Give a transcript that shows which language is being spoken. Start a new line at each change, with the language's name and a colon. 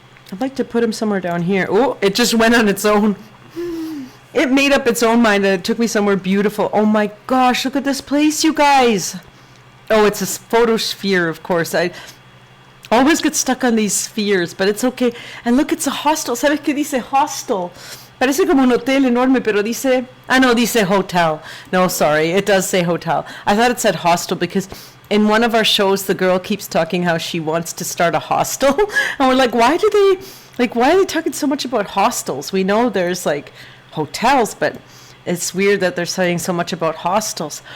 English: I'd like to put him somewhere down here. Oh, it just went on its own. It made up its own mind and it took me somewhere beautiful. Oh my gosh, look at this place, you guys. Oh, it's a photosphere, of course. I always get stuck on these spheres, but it's okay. And look, it's a hostel.
Spanish: ¿Sabes qué dice hostel? Parece como un hotel enorme, pero dice... Ah, no, dice hotel.
English: No, sorry, it does say hotel. I thought it said hostel because... in one of our shows, the girl keeps talking how she wants to start a hostel. And we're like, why are they talking so much about hostels? We know there's like hotels, but it's weird that they're saying so much about hostels.